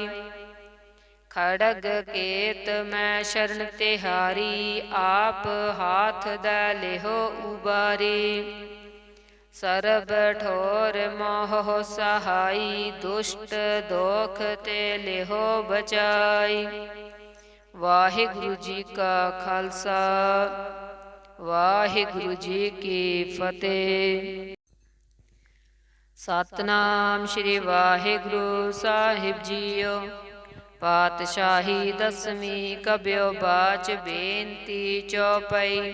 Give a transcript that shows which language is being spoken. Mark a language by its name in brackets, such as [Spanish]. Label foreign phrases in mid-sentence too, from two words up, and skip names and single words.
[Braj] खड़ग केत मैं शरण तिहारी, आप हाथ दै लिहो उबारी। सरब ठोर मोह सहाई, दुष्ट दोख ते लिहो बचाई। [Punjabi] ਵਾਹਿਗੁਰੂ ਜੀ ਕਾ ਖਾਲਸਾ, ਵਾਹਿਗੁਰੂ ਜੀ ਕੀ ਫਤਿਹ। ਸਤਨਾਮ ਸ੍ਰੀ ਵਾਹਿਗੁਰੂ ਸਾਹਿਬ ਜੀਓ। ਪਾਤਸ਼ਾਹੀ ਦਸਵੀਂ ਕਬਿਓ ਬਾਚ ਬੇਨਤੀ ਚੌਪਈ।